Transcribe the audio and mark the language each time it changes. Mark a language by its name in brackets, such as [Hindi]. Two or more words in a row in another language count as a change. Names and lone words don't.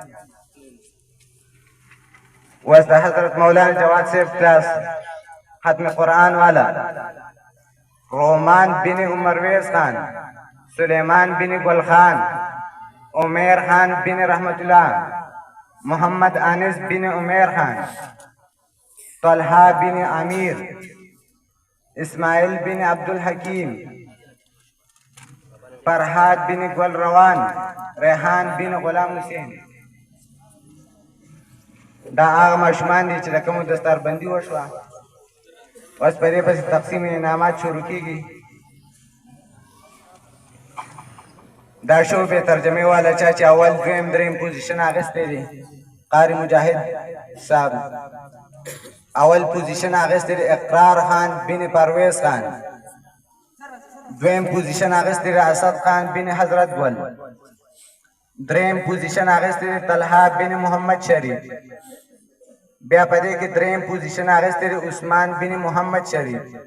[Pashto] وسط حضرت مولانا جواد صاحب کلاس ختم قرآن والا رومان بن عمرویز خان سلیمان بن گل خان عمیر خان بن رحمت اللہ محمد انس بن عمیر خان طلحہ بن امیر اسماعیل بن عبدالحکیم فرحات بن گل روان ریحان بن غلام حسین دا هغه ماشومان دي چې د کومو دستاربندي وشوه اوس په دې پسې تقسیم انعامات شروع کیږي دا شعبې ترجمې والا چا چې اول دویم دریم پوزیشن اخیستی دی قاری مجاهد صاحب اول پوزیشن اخیستی دی اقرار خان بن پرویز خان دویم پوزیشن اخیستی دی اسد خان بن حضرت گل دریم پوزیشن اخیستی دی طلحہ بن محمد شریف بیا په دې کې دریم پوزیشن اخیستی دی عثمان بن محمد شریف